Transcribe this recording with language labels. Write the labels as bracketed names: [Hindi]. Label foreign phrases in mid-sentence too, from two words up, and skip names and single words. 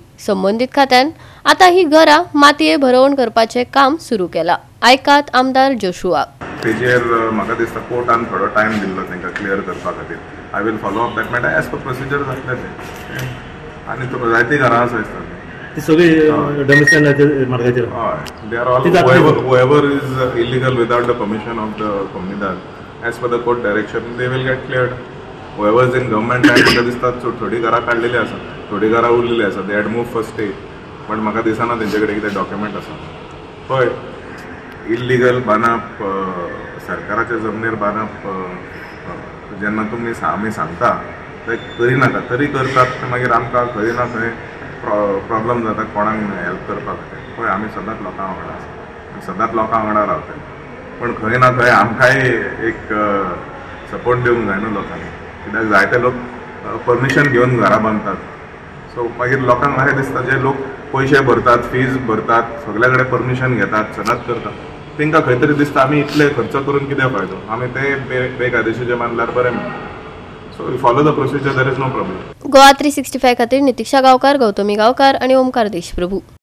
[Konkani] संबंधित खात्यान आता ही घरां मातये भरवण करपाचे काम सुरू केला। आयकात आमदार जोशुआ। तेजेर म्हाका दिसता कोर्टान थोडो टायम दिल्लो तांकां क्लियर करपा खातीर। [English] I will follow up that matter as per procedure [Konkani] जातलें तें। आनी तो जायती घरां आसा ती सगळी डोमिसायलाचेर मार्गाचेर [English] they are all whoever is illegal without the permission of the comunidad as per the court direction they will get cleared. whoever is in government land [Konkani] म्हाका दिसता थोडी घरां काडलेली आसा, थोडी घरां उरलेली आसा, [English] they had moved first stage [Konkani] पण म्हाका दिसना तेंचे कडेन कितें डॉक्युमेंट आसा। पळय इल्लीगल बांदप सरकाराच्या जमनीर बांदप जेन्ना तुमी आमी सांगता ते करिनाका तरी करतात मागीर आमकां खंय ना खंय प्रॉब्लम जाता कोणाक हेल्प करपा खातीर। पळय आमी सदांच लोकां वांगडा आसा, सदांच लोकां वांगडा रावता, पण खंय ना खंय आमकांय एक सपोर्ट दिवंक जाय न्हू लोकांनी, कित्याक जायते लोक परमिशन घेवन घरां बांदतात। सो मागीर लोकांक अशें दिसता जे लोक पयशे भरतात, फीज भरतात, सगळे कडेन परमिशन घेतात, सदांच करतात, तांकां खंय तरी दिसता आमी इतले खर्च करून कितें फायदो, आमी ते बेकायदेशीर बांदल्यार बरें म्हणटा। [English] So we follow the procedure, there is no problem. [Konkani] गोवा 365 खातीर नितीक्षा गांवकार, गौतमी गांवकार आणि ओमकार देशप्रभू।